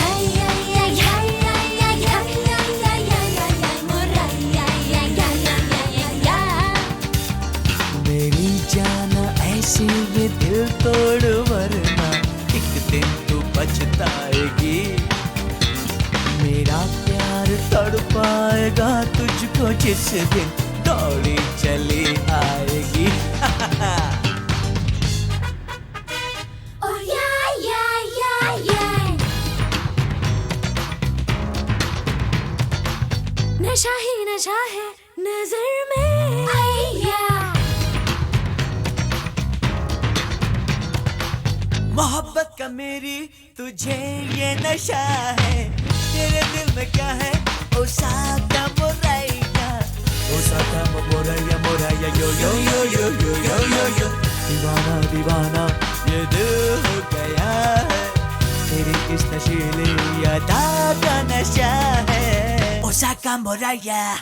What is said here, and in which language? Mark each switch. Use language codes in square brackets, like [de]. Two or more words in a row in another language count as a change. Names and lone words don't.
[hi] मेरी जान ऐसी ये दिल तोड़, वरना एक दिन तू पछताएगी, मेरा प्यार तड़पाएगा तुझको जिस दिन दौड़ी चली आएगी। [en] Oh yeah yeah yeah yeah, [hi] नशा ही नशा है नजर में आया। मोहब्बत का मेरी तुझे ये नशा है, तेरे दिल में क्या है ओसाका मोरैया, ओसाका मोरैया मोरैया यो यो यो यो यो यो यो यो, दीवाना दीवाना ये दिल हो गया है, तेरी इस नशीली अदा का नशा है, ओसाका मोरैया।